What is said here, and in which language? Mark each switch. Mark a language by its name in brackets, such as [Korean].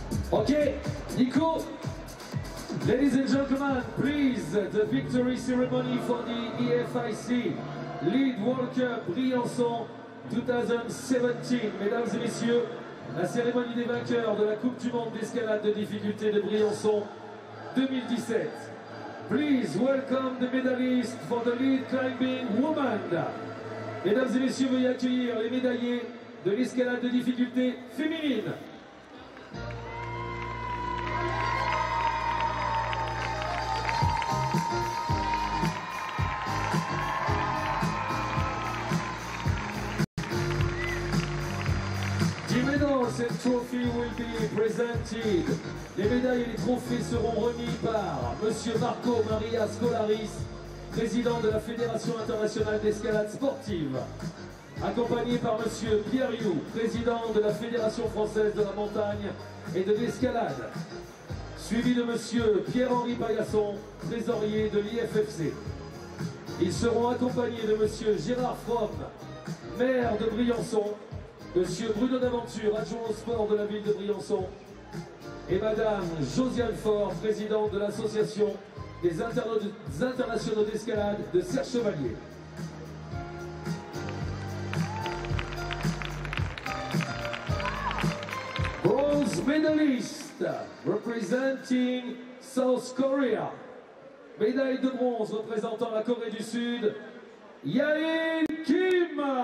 [English] Ok, Nico. Ladies and gentlemen, please, the victory ceremony for the IFSC Lead World Cup Briançon 2017. [French] Mesdames et messieurs, la cérémonie des vainqueurs de la Coupe du Monde d'escalade de difficulté de Briançon 2017. [English] Please welcome the medalists for the lead climbing woman. [French] Mesdames et messieurs, veuillez accueillir les médaillés de l'escalade de difficulté féminine. [English] The medals and trophy will be presented. [French] Les médailles et les trophées seront remis par Monsieur Marco Maria Scolaris, président de la Fédération internationale d'escalade sportive, accompagné par Monsieur Briault, président de la Fédération française de la montagne et de l'escalade, suivi de Monsieur Pierre-Henri Paillasson, trésorier de l'IFFC. Ils seront accompagnés de Monsieur Gérard Fromm, maire de Briançon, Monsieur Bruno d'Aventure, adjoint au sport de la ville de Briançon, et Madame Josiane Faure, présidente de l'association des internationaux d'escalade de Serre-Chevalier. [English] Bronze medalist representing South Korea. [French] Médaille de bronze représentant la Corée du Sud, Yael Kim.